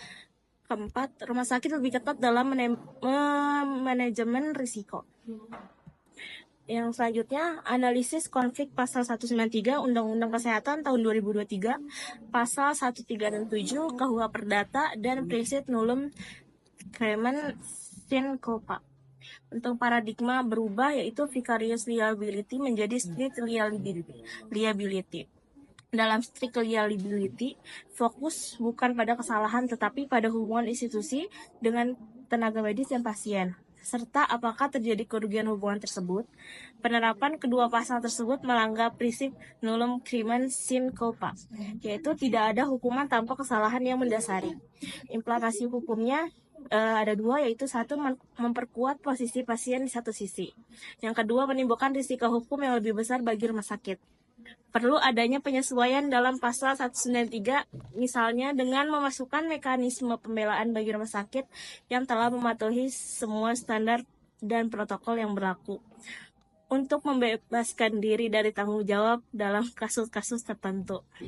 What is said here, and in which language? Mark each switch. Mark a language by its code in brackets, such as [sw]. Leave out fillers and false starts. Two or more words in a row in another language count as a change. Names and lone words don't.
[id] Keempat, rumah sakit lebih ketat dalam manajemen risiko. Yang selanjutnya, analisis konflik pasal 193 Undang-Undang Kesehatan tahun 2023, pasal 1, 3, dan 7 KUH Perdata, dan prinsip [la] nullum crimen sine culpa. [id] Untuk paradigma berubah, yaitu [en] vicarious liability [id] menjadi [en] strict liability. [id] Dalam [en] strict liability, [id] fokus bukan pada kesalahan tetapi pada hubungan institusi dengan tenaga medis dan pasien, serta apakah terjadi kerugian hubungan tersebut. Penerapan kedua pasal tersebut melanggar prinsip [la] nullum crimen sine culpa, [id] yaitu tidak ada hukuman tanpa kesalahan yang mendasari. Implikasi hukumnya ada 2, yaitu 1, memperkuat posisi pasien di satu sisi. Yang kedua, menimbulkan risiko hukum yang lebih besar bagi rumah sakit. Perlu adanya penyesuaian dalam pasal 193, misalnya dengan memasukkan mekanisme pembelaan bagi rumah sakit yang telah mematuhi semua standar dan protokol yang berlaku untuk membebaskan diri dari tanggung jawab dalam kasus-kasus tertentu.